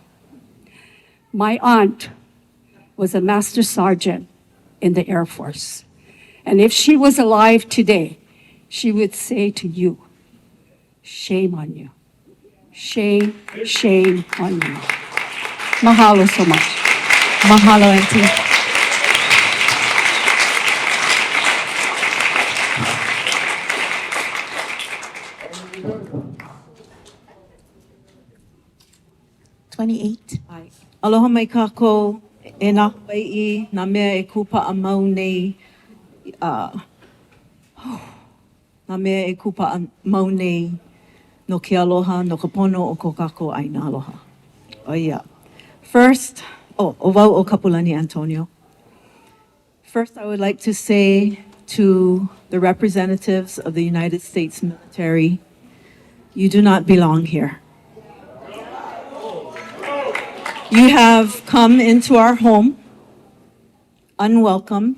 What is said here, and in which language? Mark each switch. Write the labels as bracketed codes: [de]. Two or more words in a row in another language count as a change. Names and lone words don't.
[en] My aunt was a master sergeant in the Air Force. And if she was alive today, she would say to you, shame on you. Shame, shame on you. Mahalo so much. Mahalo, Auntie. [haw] Aloha mai kākou, e nā Hawai'i, nā mea e kupa a mau nei, nā mea e kupa a mau nei, no ke aloha, no ka pono o ko kākou aina aloha. O ia. First, o wau o Kapulani Antonio. [en] First, I would like to say to the representatives of the United States military, you do not belong here. You have come into our home unwelcomed.